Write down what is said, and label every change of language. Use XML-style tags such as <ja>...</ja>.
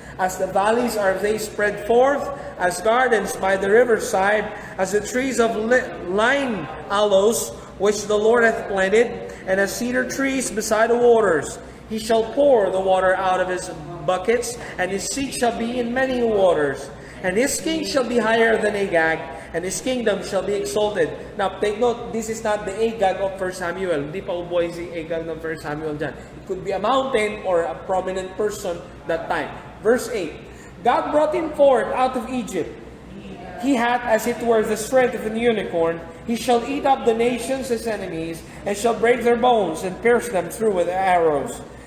<en>As the valleys are they spread forth, as gardens by the riverside, as the trees of line aloes, which the Lord hath planted, and as cedar trees beside the waters. He shall pour the water out of his buckets, and his seat shall be in many waters. And his king shall be higher than Agag, and his kingdom shall be exalted. Now, take note, this is not the Agag of 1 Samuel.</en> <tl>Hindi pa uboy si Agag ng 1 Samuel dyan.</tl> <en>It could be a mountain or a prominent person that time. Verse 8, God brought him forth out of Egypt. He hath, as it were, the strength of an unicorn. He shall eat up the nations his enemies, and shall break their bones, and pierce them through with arrows.</en>